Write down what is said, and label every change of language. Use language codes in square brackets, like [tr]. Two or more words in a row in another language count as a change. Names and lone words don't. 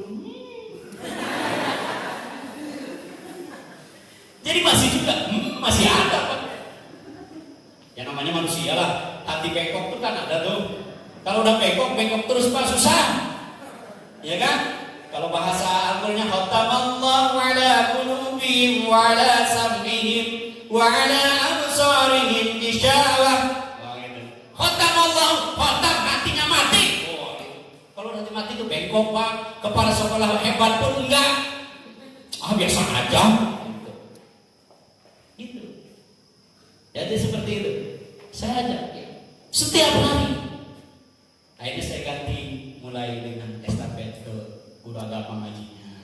[id] Jadi masih juga, masih ada Pak. Ya namanya manusia lah, hati bengkok tuh kan ada tuh. Kalau udah bengkok terus Pak, susah. Ya kan? Kalau bahasa Al-Qur'annya [ar] ختم الله على قلوبهم وعلى سمعهم وعلى أبصارهم غشاوة. ختم الله, [id] khatam hatinya mati. Kalau hati mati itu bengkok Pak, kepala sekolah hebat pun enggak. Biasa aja. Gitu. Jadi seperti itu. Saya ajak ya. Setiap hari. Akhirnya saya ganti mulai dengan estafet ke guru agama ngajinya.